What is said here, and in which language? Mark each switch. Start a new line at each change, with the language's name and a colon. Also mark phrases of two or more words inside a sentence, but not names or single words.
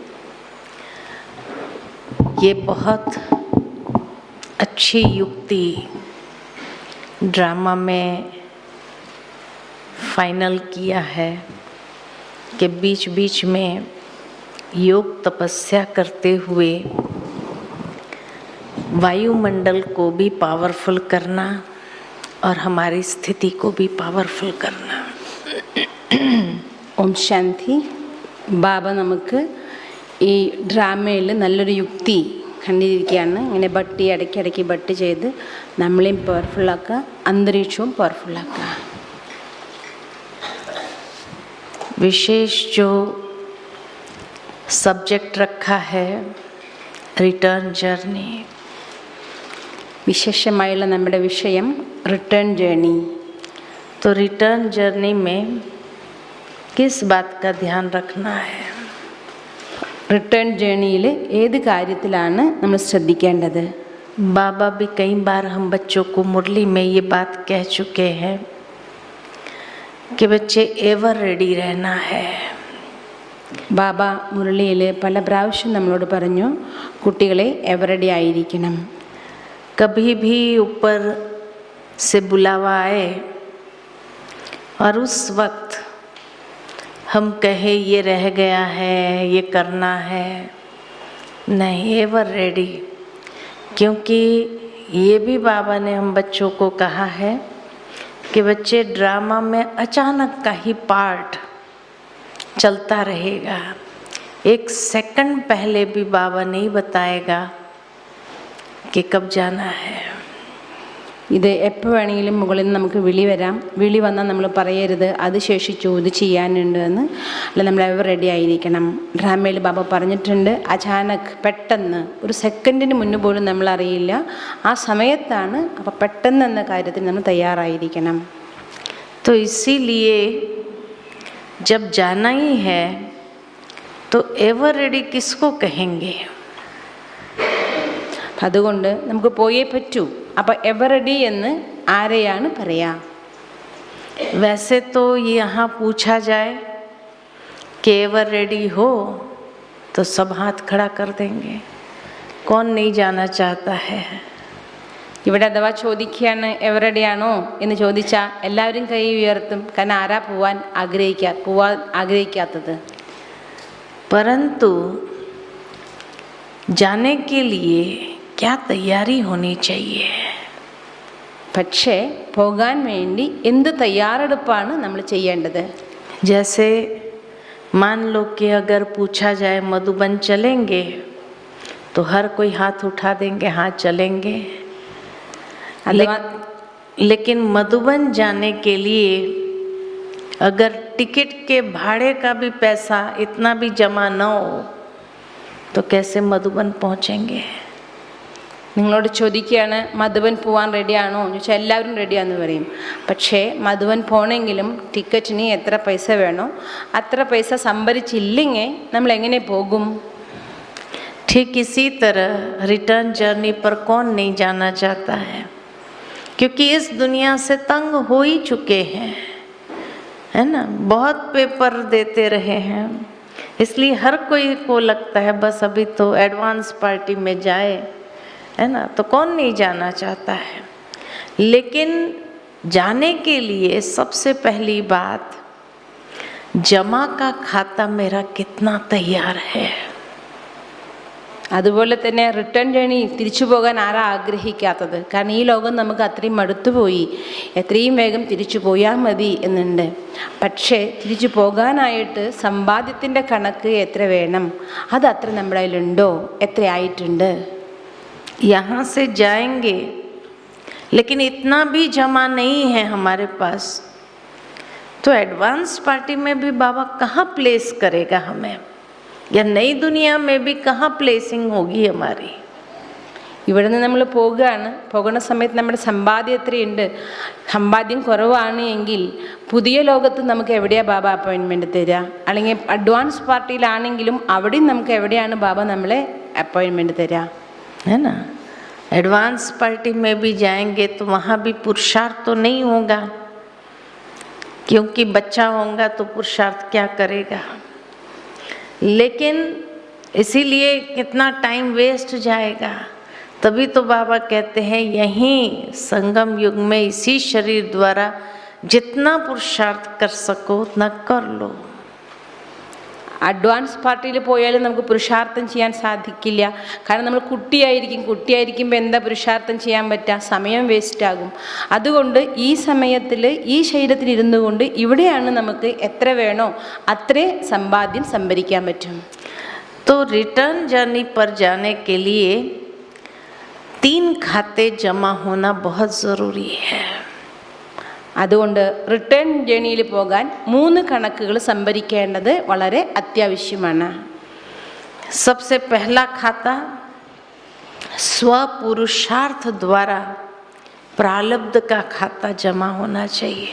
Hindi: ये बहुत अच्छी युक्ति ड्रामा में फाइनल किया है कि बीच बीच में योग तपस्या करते हुए वायुमंडल को भी पावरफुल करना और हमारी स्थिति को भी पावरफुल करना।
Malayalam: ഓം ശാന്തി. ബാബ നമുക്ക് ഈ ഡ്രാമയിൽ നല്ലൊരു യുക്തി കണ്ടിരിക്കുകയാണ്. ഇങ്ങനെ ബട്ടി ഇടയ്ക്കിടയ്ക്ക് ബട്ടി ചെയ്ത് നമ്മളെയും പവർഫുള്ളാക്കുക, അന്തരീക്ഷവും പവർഫുള്ളാക്കുക.
Hindi: विशेष जो सब्जेक्ट रखा है
English: return journey,
Malayalam: വിശേഷമായുള്ള നമ്മുടെ വിഷയം
English: return journey.
Hindi: तो
English: return journey
Hindi: में किस बात का ध्यान रखना है?
English: return journeyil
Malayalam: ഏത് കാര്യത്തിലാണ് നമ്മൾ ശ്രദ്ധിക്കേണ്ടത്?
Hindi: बाबा भी कई बार हम बच्चों को मुरली में ये बात कह चुके हैं कि बच्चे
English: ever ready
Hindi: रहना है.
Malayalam: ബാബ മുരളിയിൽ പല പ്രാവശ്യം നമ്മളോട് പറഞ്ഞു, കുട്ടികളെ
English: ever ready
Malayalam: ആയിരിക്കണം.
Hindi: कभी भी ऊपर से बुलावा आए और उस वक्त हम कहे ये रह गया है, ये करना है, नहीं,
English: ever ready.
Hindi: क्योंकि ये भी बाबा ने हम बच्चों को कहा है कि बच्चे ड्रामा में अचानक का ही पार्ट चलता रहेगा. एक सेकंड पहले भी बाबा नहीं बताएगा कि कब जाना है.
Malayalam: ഇത് എപ്പോൾ വേണമെങ്കിലും മുകളിൽ നിന്ന് നമുക്ക് വിളി വരാം. വിളി വന്നാൽ നമ്മൾ പറയരുത് അത് ശേഷിച്ചു ഇത് ചെയ്യാനുണ്ട് എന്ന്. അല്ല, നമ്മൾ
English: ever ready
Malayalam: ആയിരിക്കണം. ഡ്രാമയിൽ ബാബ പറഞ്ഞിട്ടുണ്ട്, അചാനക് പെട്ടെന്ന് ഒരു സെക്കൻഡിന് മുന്നേ പോലും നമ്മൾ അറിയില്ല, ആ സമയത്താണ്. അപ്പോൾ പെട്ടെന്ന് എന്ന കാര്യത്തിൽ നമ്മൾ തയ്യാറായിരിക്കണം.
Hindi: तो इसीलिए जब जाना ही है तो
English: ever ready
Hindi: किसको कहेंगे?
Malayalam: അതുകൊണ്ട് നമുക്ക് പോയേ പറ്റൂ. അപ്പോൾ
English: ever ready
Malayalam: എന്ന് ആരെയാണ് പറയാ?
Hindi: वैसे तो यहाँ पूछा जाए कि
English: ever ready
Hindi: हो तो सब हाथ खड़ा कर देंगे. कौन नहीं जाना चाहता है?
Malayalam: ഇവിടെ അഥവാ ചോദിക്കുകയാണ് എവർ റെഡി ആണോ എന്ന് ചോദിച്ചാൽ എല്ലാവരും കൈ ഉയർത്തും. കാരണം ആരാ പോവാൻ ആഗ്രഹിക്കാത്തത്?
Hindi: परंतु जाने के लिए क्या तैयारी होनी चाहिए?
Malayalam: പക്ഷേ പോകാൻ വേണ്ടി എന്ത് തയ്യാറെടുപ്പാണ് നമ്മൾ ചെയ്യേണ്ടത്?
Hindi: जैसे मान लो कि अगर पूछा जाए मधुबन चलेंगे तो हर कोई हाथ उठा देंगे, हाँ चलेंगे. लेकिन मधुबन जाने के लिए अगर टिकट के भाड़े का भी पैसा इतना भी जमा न हो तो कैसे मधुबन पहुँचेंगे?
Malayalam: നിങ്ങളോട് ചോദിക്കുകയാണ് മധുബൻ പോകാൻ റെഡിയാണോ എന്ന് ചോദിച്ചാൽ എല്ലാവരും റെഡിയാണെന്ന് പറയും. പക്ഷേ മധുബൻ പോകണമെങ്കിലും ടിക്കറ്റിന് എത്ര പൈസ വേണോ അത്ര പൈസ സംഭരിച്ചില്ലെങ്കിൽ നമ്മൾ എങ്ങനെ പോകും?
Hindi: ठीक इसी तरह
English: return journey
Hindi: पर कौन नहीं जाना चाहता है? क्योंकि इस दुनिया से तंग हो ही चुके हैं, है ना. बहुत पेपर देते रहे हैं, इसलिए हर कोई को लगता है बस अभी तो
English: advance party
Hindi: में जाए, है ना. तो कौन नहीं जाना चाहता है? लेकिन जाने के लिए सबसे पहली बात, जमा का खाता मेरा कितना तैयार है.
Malayalam: അതുപോലെ തന്നെ
English: return journey
Malayalam: തിരിച്ചു പോകാൻ ആരാ ആഗ്രഹിക്കാത്തത്? കാരണം ഈ ലോകം നമുക്ക് അത്രയും മടുത്തുപോയി, എത്രയും വേഗം തിരിച്ചു പോയാൽ മതി എന്നുണ്ട്. പക്ഷേ തിരിച്ചു പോകാനായിട്ട് സമ്പാദ്യത്തിൻ്റെ കണക്ക് എത്ര വേണം, അത് അത്ര നമ്മുടെ കയ്യിലുണ്ടോ, എത്രയായിട്ടുണ്ട്?
Hindi: यहाँ से जाएंगे लेकिन इतना भी जमा नहीं है हमारे पास, तो
English: advance party
Hindi: में भी बाबा कहाँ प्लेस करेगा हमें, या नई दुनिया में भी कहाँ प्लेसिंग होगी हमारी?
Malayalam: ഇവിടെ നിന്ന് നമ്മൾ പോകുകയാണ്. പോകുന്ന സമയത്ത് നമ്മുടെ സമ്പാദ്യം എത്രയുണ്ട്? സമ്പാദ്യം കുറവാണ് എങ്കിൽ പുതിയ ലോകത്ത് നമുക്ക് എവിടെയാണ് ബാബ അപ്പോയിൻമെൻറ്റ് തരിക? അല്ലെങ്കിൽ
English: advance partyilanenkilum
Malayalam: അവിടെയും നമുക്ക് എവിടെയാണ് ബാബ നമ്മളെ അപ്പോയിൻമെൻറ്റ് തരിക?
Hindi: है ना,
English: advance party
Hindi: में भी जाएंगे तो वहाँ भी पुरुषार्थ तो नहीं होगा, क्योंकि बच्चा होगा तो पुरुषार्थ क्या करेगा। लेकिन इसीलिए कितना
English: time waste
Hindi: जाएगा। तभी तो बाबा कहते हैं यहीं संगम युग में इसी शरीर द्वारा जितना पुरुषार्थ कर सको उतना कर लो।
English: advance partyil
Malayalam: പോയാലും നമുക്ക് പുരുഷാർത്ഥം ചെയ്യാൻ സാധിക്കില്ല. കാരണം നമ്മൾ കുട്ടിയായിരിക്കുമ്പോൾ എന്താ പുരുഷാർത്ഥം ചെയ്യാൻ പറ്റുക? സമയം വേസ്റ്റ് ആകും. അതുകൊണ്ട് ഈ സമയത്തിൽ ഈ ശരീരത്തിൽ ഇരുന്നു കൊണ്ട് ഇവിടെയാണ് നമുക്ക് എത്ര വേണോ അത്രേ സമ്പാദ്യം സംഭരിക്കാൻ പറ്റും.
Hindi: तो
English: return journey
Hindi: पर जाने के लिए 3 खाते जमा होना बहुत ज़रूरी है.
Malayalam: അതുകൊണ്ട്
English: return journeyil
Malayalam: പോകാൻ 3 കണക്കുകൾ സംഭരിക്കേണ്ടത് വളരെ അത്യാവശ്യമാണ്.
Hindi: सबसे पहला खाता स्वपुरुषार्थ द्वारा प्रारब्ध का खाता जमा होना चाहिए.